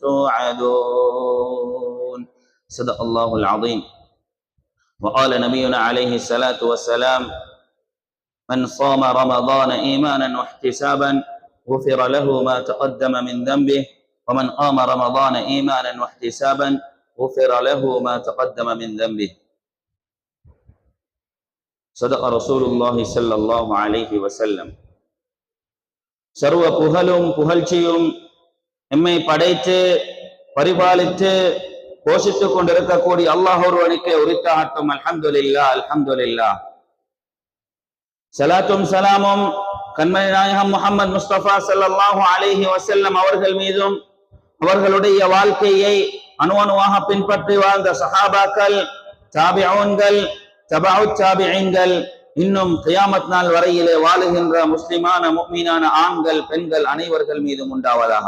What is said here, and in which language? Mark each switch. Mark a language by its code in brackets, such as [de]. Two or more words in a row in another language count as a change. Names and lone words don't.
[ar] توعدون صدق الله العظيم وقال نبينا عليه الصلاة والسلام من صام رمضان إيمانا واحتسابا غفر له ما تقدم من ذنبه ومن قام رمضان إيمانا واحتسابا غفر له ما تقدم من ذنبه صدق رسول الله صلى الله عليه وسلم [ta] சர்வ புகழும் புகழ்ச்சியும் எம்மை படைத்து பரிபாலித்து போஷித்துக் கொண்டிருக்கக்கூடிய அல்லாஹ் ஒருவனுக்கே உரித்தாகட்டும். [ar] الحمد لله الحمد لله. [ta] சலாத்தும் சலாமும் கண்மணி நாயகம் முஹம்மது முஸ்தபா [ar] صلى الله عليه وسلم [ta] அவர்கள் மீதும் அவர்களுடைய வாழ்க்கையை அணுவணுவாக பின்பற்றி வாழ்ந்த சஹாபாக்கள், தாபிஊன்கள், தபஉ தாபிஈன்கள், இன்னும் கியாமத் நாள் வரையிலே வாழுகின்ற முஸ்லிமான முஃமினான ஆண்கள் பெண்கள் அனைவர்கள் மீதும் உண்டாவதாக.